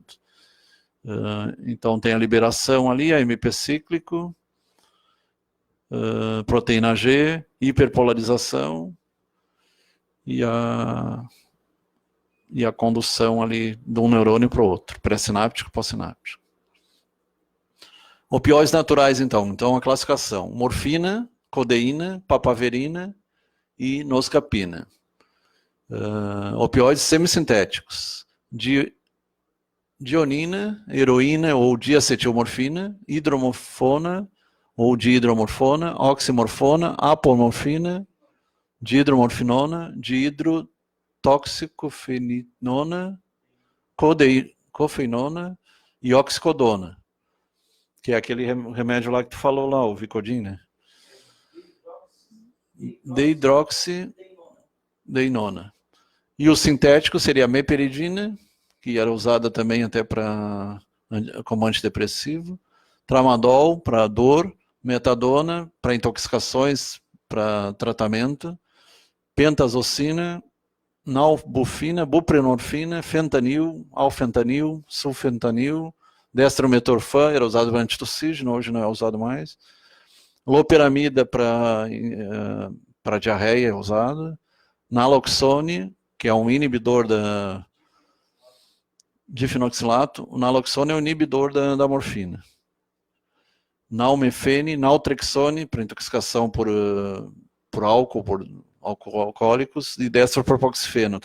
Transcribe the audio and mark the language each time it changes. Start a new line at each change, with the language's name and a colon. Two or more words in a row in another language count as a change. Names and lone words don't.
Portuguese: Então tem a liberação ali, a MP cíclico, proteína G, hiperpolarização e a condução ali de um neurônio para o outro, pré-sináptico e pós-sináptico. Opioides naturais, então a classificação: morfina, codeína, papaverina e noscapina. Opioides semissintéticos: dionina, heroína ou diacetilmorfina, hidromorfona ou dihidromorfona, oximorfona, apomorfina, dihidromorfinona, dihidrotoxicofenona, cofeinona e oxicodona, que é aquele remédio lá que tu falou lá, o Vicodin, né? Deidroxideinona. E o sintético seria a meperidina, que era usada também até como antidepressivo, tramadol para dor, metadona para intoxicações, para tratamento, pentazocina, nalbufina, buprenorfina, fentanil, alfentanil, sulfentanil, destrometorfan, era usado para antitussígeno, hoje não é usado mais. Loperamida para diarreia é usada. Naloxone, que é um inibidor de fenoxilato. O naloxone é um inibidor da morfina. Nalmefene, naltrexone, para intoxicação por álcool, por alcoólicos, e destropropoxifeno.